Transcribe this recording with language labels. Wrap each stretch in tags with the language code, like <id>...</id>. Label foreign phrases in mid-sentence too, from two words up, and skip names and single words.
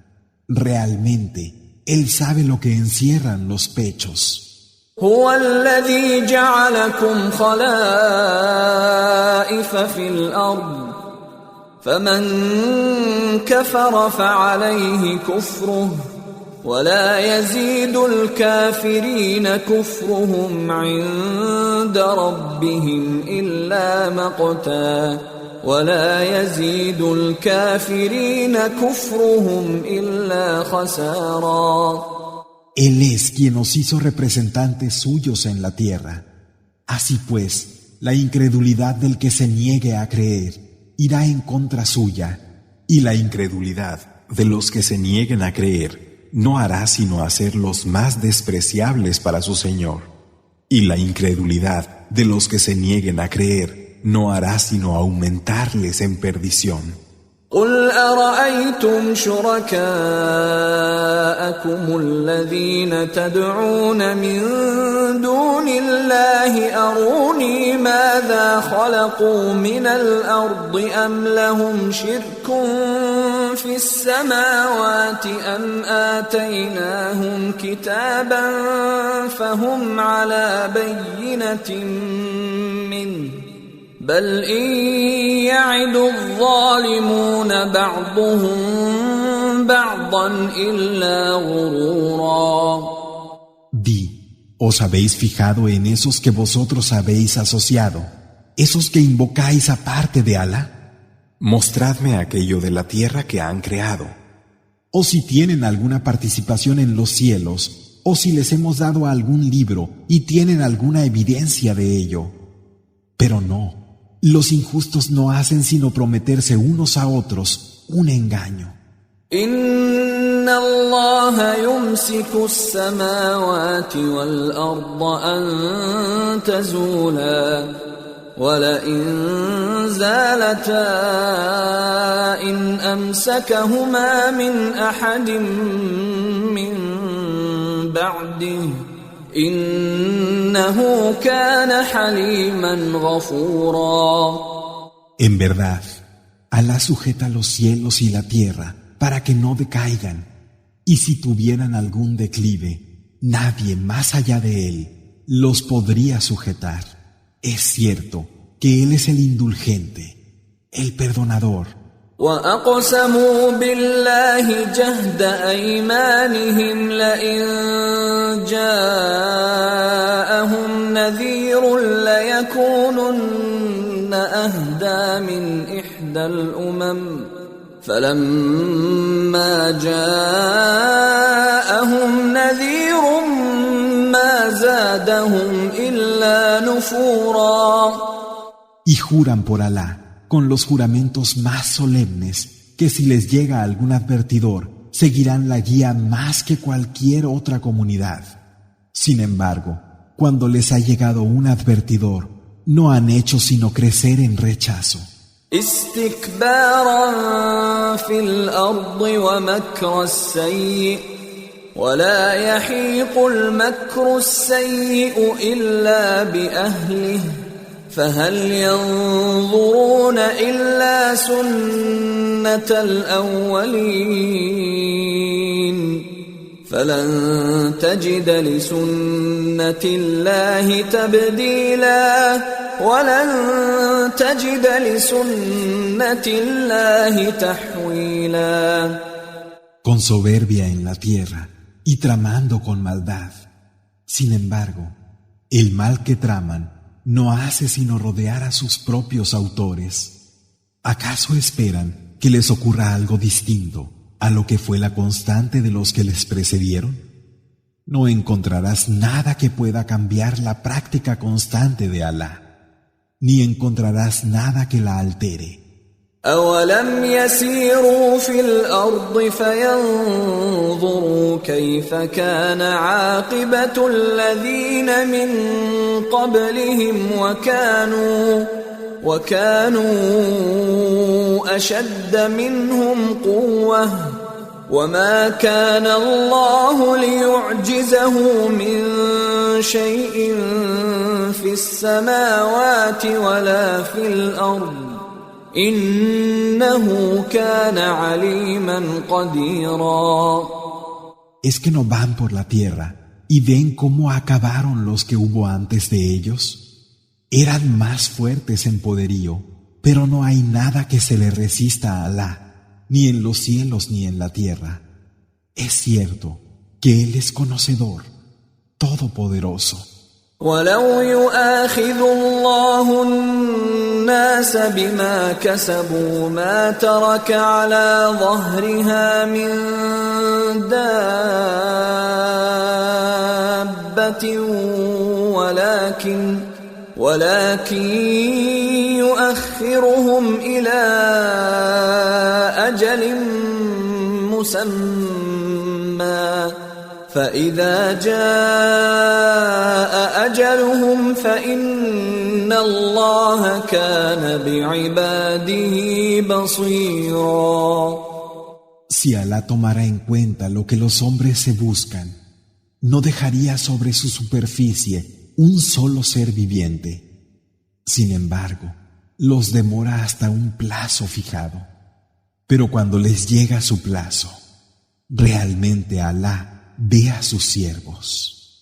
<es>Realmente, Él sabe lo que encierran los pechos.</es> <ar>هو الذي جعلكم خلائف في الأرض فمن كفر فعليه كفره ولا يزيد الكافرين كفرهم عند ربهم إلا مقتا ولا يزيد الكافرين كفرهم إلا خسارا.</ar> <es>Él es quien nos hizo representantes suyos en la tierra. Así pues, la incredulidad del que se niegue a creer irá en contra suya, y la incredulidad de los que se nieguen a creer no hará sino hacerlos más despreciables para su Señor, y la incredulidad de los que se nieguen a creer no hará sino aumentarles en perdición.</es> <ar>قل أرأيتم شركاءكم الذين تدعون من دون الله أروني ماذا خلقوا من الأرض أم لهم شرك في السماوات أم آتيناهم كتابا فهم على بينة منه بل إن يعد الظالمون بعضهم بعضا إلا غرورا.</ar> <es>Di, ¿os habéis fijado en esos que vosotros habéis asociado, esos que invocáis aparte de Alá? Mostradme aquello de la tierra que han creado. O si tienen alguna participación en los cielos, o si les hemos dado algún libro y tienen alguna evidencia de ello. Pero no. Los injustos no hacen sino prometerse unos a otros un engaño.</es> <ar>إن الله يمسك السماوات والأرض أن تزولا ولئن زالتا إن أمسكهما من أحد من بعده إنه كان حليما غفورا.</ar> <es>En verdad, Alá sujeta los cielos y la tierra para que no decaigan, y si tuvieran algún declive, nadie más allá de él los podría sujetar. Es cierto que Él es el indulgente, el perdonador.</es> <ar>وأقسموا بالله جهد أيمانهم لئن جاءهم نذير ليكونن أهدى من إحدى الأمم فلما جاءهم نذير ما زادهم إلا نفورا.</ar> <es>Y juran por Alá con los juramentos más solemnes que si les llega algún advertidor seguirán la guía más que cualquier otra comunidad. Sin embargo, cuando les ha llegado un advertidor, no han hecho sino crecer en rechazo.</es> <ar>استكبارا في الأرض ومكر السيء ولا يحيق المكر السيء إلا بأهله فهل ينظرون إلا سنة الأولين فلن تجد لسنة الله تبديلا ولن تجد لسنة الله تحويلا.</ar> <es>Con soberbia en la tierra y tramando con maldad. Sin embargo, el mal que traman no hace sino rodear a sus propios autores. ¿Acaso esperan que les ocurra algo distinto a lo que fue la constante de los que les precedieron? No encontrarás nada que pueda cambiar la práctica constante de Alá, ni encontrarás nada que la altere.</es> <ar>أولم يسيروا في الأرض فينظروا كيف كان عاقبة الذين من قبلهم وكانوا أشد منهم قوة وما كان الله ليعجزه من شيء في السماوات ولا في الأرض إنه كان عليما قديرا.</ar> <es>¿Es que no van por la tierra y ven cómo acabaron los que hubo antes de ellos? Eran más fuertes en poderío, pero no hay nada que se le resista a Alá, ni en los cielos ni en la tierra. Es cierto que Él es conocedor, todopoderoso.</es> <ar>ولو يؤاخذ الله الناس بما كسبوا ما ترك على ظهرها من دابة ولكن يؤخرهم إلى أجل مسمى فإذا جاء أجلهم فإن الله كان بعباده بصيرا.</ar> <es>Si Alá tomara en cuenta lo que los hombres se buscan, no dejaría sobre su superficie un solo ser viviente. Sin embargo, los demora hasta un plazo fijado. Pero cuando les llega su plazo, realmente Alá ve a sus siervos.</es>